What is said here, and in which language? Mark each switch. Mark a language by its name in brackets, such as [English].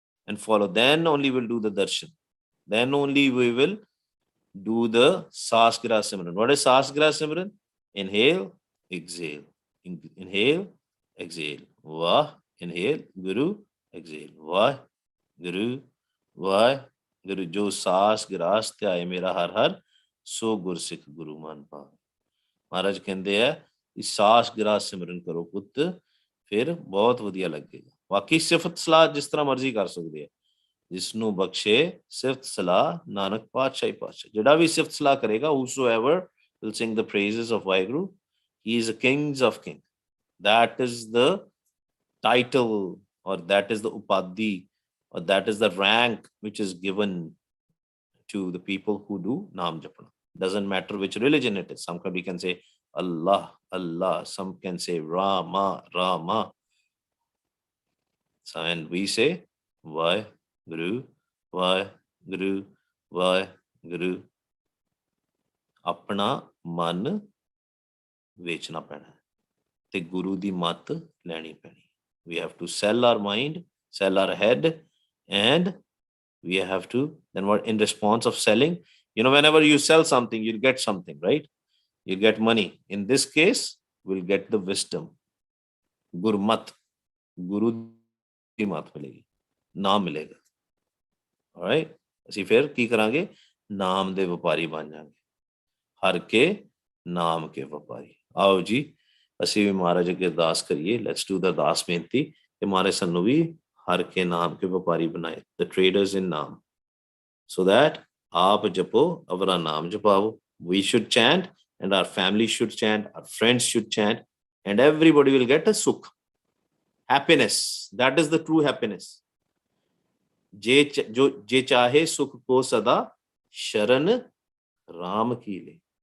[English] and follow then only we'll do the darshan then only we will do the Sas Gira Simran what is Sas Gira Simran inhale exhale inhale exhale Vah inhale Guru exhale Vah Guru [Punjabi] Waheguru. ਜੋ ਸਾਸ ਗਿਰਾਸ ਧਿਆਏ ਮੇਰਾ ਹਰ ਹਰ, ਸੋ ਗੁਰਸਿੱਖ ਗੁਰੂ ਮਨ ਪਾਵੇ। ਮਹਾਰਾਜ ਕਹਿੰਦੇ ਆ ਕਿ ਸਾਸ ਗਿਰਾਸ ਸਿਮਰਨ ਕਰੋ ਪੁੱਤ, ਫਿਰ ਬਹੁਤ ਵਧੀਆ ਲੱਗੇਗਾ। ਬਾਕੀ ਸਿਫਤ ਸਲਾਹ ਜਿਸ ਤਰ੍ਹਾਂ ਮਰਜ਼ੀ ਕਰ ਸਕਦੇ ਆ, ਜਿਸਨੂੰ ਬਖਸ਼ੇ ਸਿਫਤ ਸਲਾਹ ਨਾਨਕ ਪਾਤਸ਼ਾਹੀ ਪਾਤਸ਼ਾਹ। ਜਿਹੜਾ ਵੀ ਸਿਫਤ ਸਲਾਹ ਕਰੇਗਾ, [English] whosoever will sing the praises of Waheguru, he is a kings of king. That is the title, or that is the upadhi, or that is the rank which is given to the people who do Naam Japana. Doesn't matter which religion it is. Somebody can say Allah, Allah. Some can say Rama, Rama. So, and we say Vaheguru, Vaheguru, Vaheguru. [Punjabi] ਆਪਣਾ ਮਨ ਵੇਚਣਾ ਪੈਣਾ ਤੇ ਗੁਰੂ ਦੀ ਮੱਤ ਲੈਣੀ ਪੈਣੀ। [English] We have to sell our mind, sell our head, and we have to, then what, in response of selling, whenever you sell something, you'll get something, right? You'll get money. In this case, we'll get the wisdom. [Punjabi] Gurmat, Guru ਦੀ ਮੱਤ ਮਿਲੇਗੀ, ਨਾਮ ਮਿਲੇਗਾ। alright, ਅਸੀਂ ਫਿਰ ਕੀ ਕਰਾਂਗੇ? ਨਾਮ ਦੇ ਵਪਾਰੀ ਬਣ ਜਾਵਾਂਗੇ। ਹਰ ਕੇ ਨਾਮ ਕੇ ਵਪਾਰੀ। ਆਓ ਜੀ ਅਸੀਂ ਵੀ ਮਹਾਰਾਜ ਅੱਗੇ ਅਰਦਾਸ ਕਰੀਏ। [English] let's do the [Punjabi] ਅਰਦਾਸ ਬੇਨਤੀ ਕਿ ਮਹਾਰਾਜ ਸਾਨੂੰ ਵੀ ਹਰ ਕੇ ਨਾਮ ਕੇ ਵਪਾਰੀ ਬਣਾਏ, [English] the traders in [Punjabi] ਨਾਮ, [English] so that [Punjabi] ਆਪ ਜਪੋ ਅਵਰਾ ਨਾਮ ਜਪਾਓ। [English] We should chant, and our family should chant, our friends should chant, and everybody will get a sukh, happiness. That is the true happiness. [Punjabi] ਜੇ ਚਾਹੇ ਸੁਖ ਕੋ ਸਦਾ ਸ਼ਰਨ ਰਾਮ ਕੀ ਲੈ।